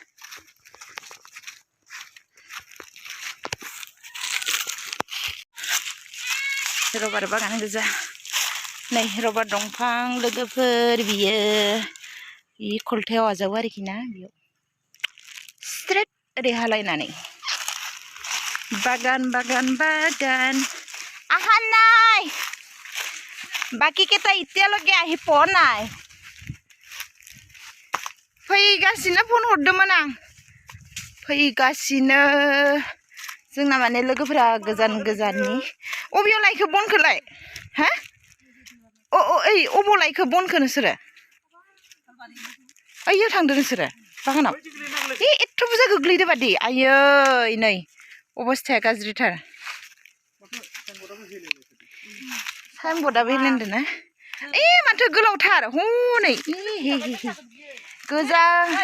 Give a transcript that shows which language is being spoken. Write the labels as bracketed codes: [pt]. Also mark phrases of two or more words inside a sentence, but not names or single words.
[brx] रबार बागान गोजा नै रबार दंफां लोगोफोर बियो बि खलथायाव आजावो आरोखि ना बेयाव स्ट्रेट ओरै हालायनानै बागान बागान बागान [as] আহা নাই বাকি কেইটা এতিয়ালৈকে আহি পোৱা নাই [brx] फैगासिनो फन हरदोंमोन आं फैगासिनो जोंना माने लोगोफोरा गोजान गोजाननि अबेयाव लायखो बनखौलाय हा अ ओइ अबाव लायखो बनखौ नोंसोरो ओइयाव थांदों नोंसोरो बागानाव एथ' बुरजा गोग्लैदो बादि आयै नै अबस्थाया गाज्रिथार साइनबर्डआबो हेलेंदों ना माथो गोलावथार हनै गोजा